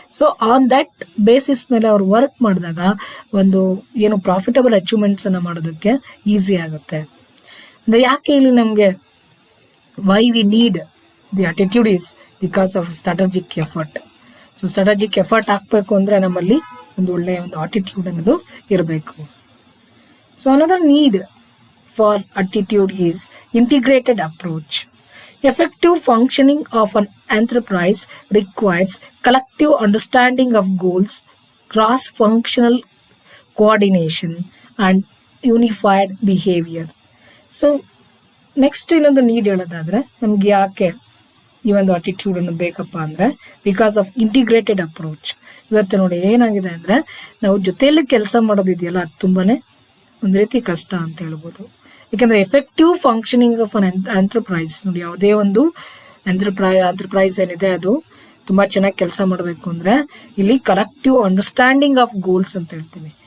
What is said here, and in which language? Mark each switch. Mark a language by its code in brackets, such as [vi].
[kn] So on that basis ಮೇಲೆ ಅವ್ರು work ಮಾಡಿದಾಗ ಒಂದು ಏನು ಪ್ರಾಫಿಟಬಲ್ ಅಚೀವ್ಮೆಂಟ್ಸನ್ನು ಮಾಡೋದಕ್ಕೆ ಈಸಿ ಆಗುತ್ತೆ. ಅಂದರೆ ಯಾಕೆ ಇಲ್ಲಿ ನಮಗೆ [en] Why we need the attitude is because of strategic effort. [kn] So strategic effort ಹಾಕಬೇಕು ಅಂದರೆ ನಮ್ಮಲ್ಲಿ ಒಂದು ಒಳ್ಳೆಯ ಒಂದು ಆಟಿಟ್ಯೂಡ್ ಅನ್ನೋದು ಇರಬೇಕು. [en] So another need for attitude is integrated approach. Effective functioning of an enterprise requires collective understanding of goals, cross-functional coordination, and unified behavior. [kn] So next ಇನ್ನೊಂದು need ಹೇಳೋದಾದ್ರೆ ನಮ್ಗೆ ಯಾಕೆ ಈ ಒಂದು ಅಟಿಟ್ಯೂಡ್ ಅನ್ನು ಬೇಕಪ್ಪ ಅಂದರೆ [en] Because of integrated approach. [kn] ಇವತ್ತು ನೋಡಿ ಏನಾಗಿದೆ ಅಂದರೆ ನಾವು ಜೊತೆಯಲ್ಲಿ ಕೆಲಸ ಮಾಡೋದಿದೆಯಲ್ಲ ಅದು ತುಂಬಾನೇ ಒಂದು ರೀತಿ ಕಷ್ಟ ಅಂತ ಹೇಳ್ಬೋದು. ಯಾಕಂದರೆ [en] effective functioning of an enterprise [kn] ನೋಡಿ, ಯಾವುದೇ ಒಂದು ಎಂಟರ್ಪ್ರೈಸ್ ಏನಿದೆ ಅದು ತುಂಬ ಚೆನ್ನಾಗಿ ಕೆಲಸ ಮಾಡಬೇಕು ಅಂದರೆ ಇಲ್ಲಿ [en] collective understanding of goals [kn] ಅಂತ ಹೇಳ್ತೀವಿ.